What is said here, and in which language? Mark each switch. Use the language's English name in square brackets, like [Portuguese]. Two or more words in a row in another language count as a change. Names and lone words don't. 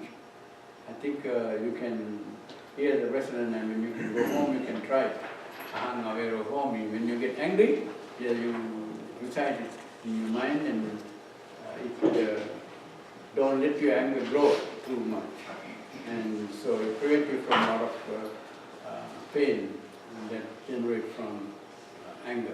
[English] I think you can hear the resonance, and when you can go home, you can try it. [Pali] aham avero homi. [English] When you get angry, you recite it in your mind and don't let your anger grow too much. And so it prevents you from a lot of pain that generates from anger.